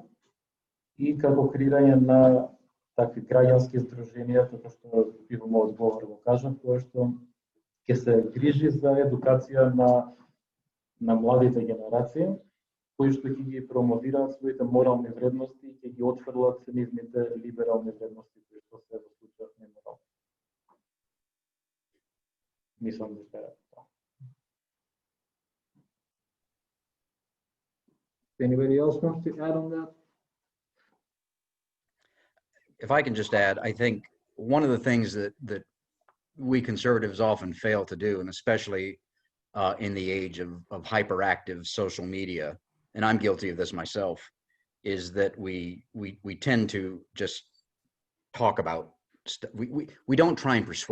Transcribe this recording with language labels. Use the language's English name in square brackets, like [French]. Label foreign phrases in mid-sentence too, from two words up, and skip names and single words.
[Macedonian] и како креирање на такви граѓански здруженија, како што би во мојот говор го кажав, кој што ќе се грижи за едукација на младите генерации, кои што ќе ги промовираат своите морални вредности и ќе ги отфрлат нивните либерални вредности, кои што се во случајот неморални. Мислам да сте тоа. [English] Anybody else want to add on that? If I can just add, I think one of the things that we conservatives often fail to do, and especially in the age of hyperactive social media, and I'm guilty of this myself, is that we tend to just talk about we don't try and persuade.